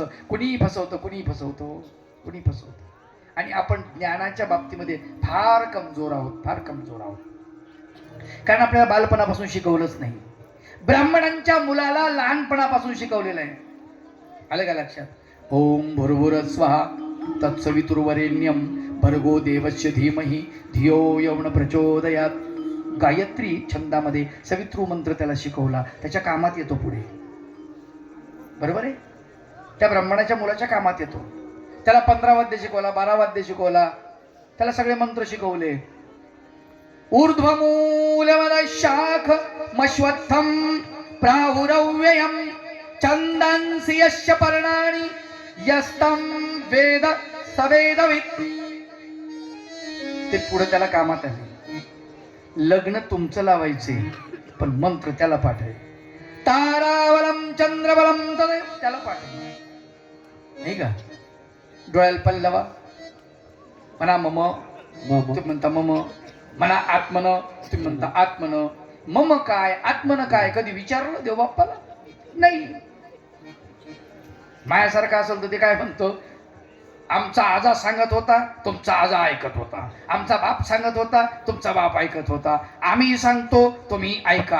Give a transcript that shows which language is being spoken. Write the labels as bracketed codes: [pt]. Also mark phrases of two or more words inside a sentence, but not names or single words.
[mr] कुणी फसवतं, कुणी फसवतो, कुणी फसवतो. आणि आपण ज्ञानाच्या बाबतीमध्ये फार कमजोर आहोत, फार कमजोर आहोत. कारण आपल्याला बालपणापासून शिकवलंच नाही. ब्राह्मणांच्या मुलाला लहानपणापासून शिकवलेलं आहे. आलं का लक्षात. [sa] ओम भुर्भुर स्वाहा तत्सवितुर्वरेण्यम भर्गो देवस्य धीमहि धियो यौन प्रचोदयात. [mr] गायत्री छंदामध्ये सवितृ मंत्र त्याला शिकवला, त्याच्या कामात येतो पुढे. बरोबर आहे. त्या ब्राह्मणाच्या मुलाच्या कामात येतो. त्याला 15 वाद्य शिकवला, 12 वाद्य शिकवला, त्याला सगळे मंत्र शिकवले. [sa] ऊर्ध्वमूलमद शाख मश्वत्थम प्राहुरव्ययम छंदांसि यस्य पर्णानि यस्तं वेद सवेदवित्. [mr] ते पुढे त्याला कामात आले. लग्न तुमचं लावायचे, पण मंत्र त्याला पाठवे. [sa] तारावलम चंद्रबलम [mr] त्याला पाठवे, नाही का. डोळ्याला पल्लवा म्हणा मम, तुम्ही म्हणता मम. म्हणा आत्मन, तुम्ही म्हणता आत्मन. मम काय, आत्मन काय कधी विचारलं देव बाप्पाला नाही. मायासारखा असेल तर ते काय म्हणतो, आमचा आजा सांगत होता, तुमचा आजा ऐकत होता. आमचा बाप सांगत होता, तुमचा बाप ऐकत होता. आम्ही सांगतो, तुम्ही ऐका.